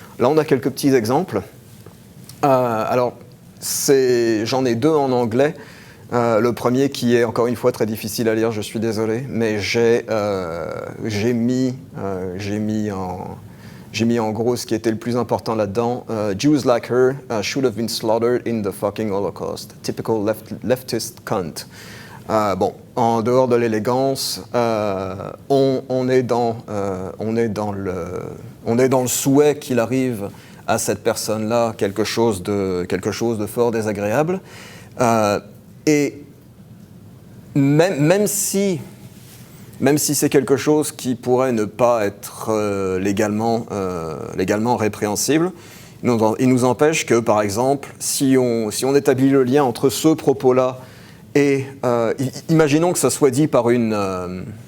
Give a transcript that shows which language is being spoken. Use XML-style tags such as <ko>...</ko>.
<fr>Là, on a quelques petits exemples. Alors, j'en ai deux en anglais. Le premier qui est encore une fois très difficile à lire, je suis désolé, mais j'ai mis en gros ce qui était le plus important là-dedans.</fr> <en>Jews like her should have been slaughtered in the fucking Holocaust. Typical leftist cunt.</en> <fr>Bon, en dehors de l'élégance, on est dans le souhait qu'il arrive à cette personne-là quelque chose de fort désagréable. Et même si c'est quelque chose qui pourrait ne pas être légalement répréhensible, il nous empêche que, par exemple, si on établit le lien entre ce propos-là et imaginons que ça soit dit par une</fr>